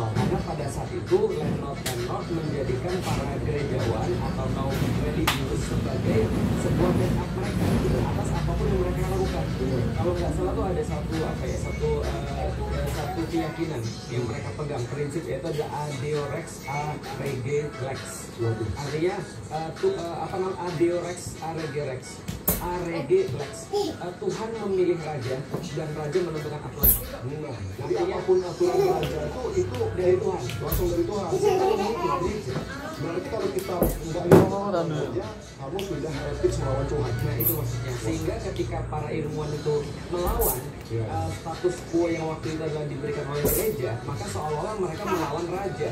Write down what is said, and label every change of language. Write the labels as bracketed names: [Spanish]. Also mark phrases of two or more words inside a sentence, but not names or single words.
[Indonesian] Karena pada saat itu landlord menjadikan para gerejawan atau kaum religius sebagai sebuah backup mereka atas apapun yang mereka lakukan. Kalau nggak salah tuh ada satu keyakinan yang mereka pegang, prinsip yaitu adalah [Latin] Adeo Rex a rege lex. [Indonesian] Artinya [Latin] Adeo Rex a rege lex. ARG Lex. [Indonesian] Tuhan memilih raja dan raja menentukan aturan. Jadi apapun aturan raja itu dari Tuhan, langsung dari Tuhan. Berarti kalau kita nggak ngomong raja, kamu sudah heretik melawan Tuhan. Nah itu maksudnya. Sehingga ketika para ilmuwan itu melawan status quo yang waktu itu adalah diberikan oleh gereja, maka seolah-olah mereka melawan raja.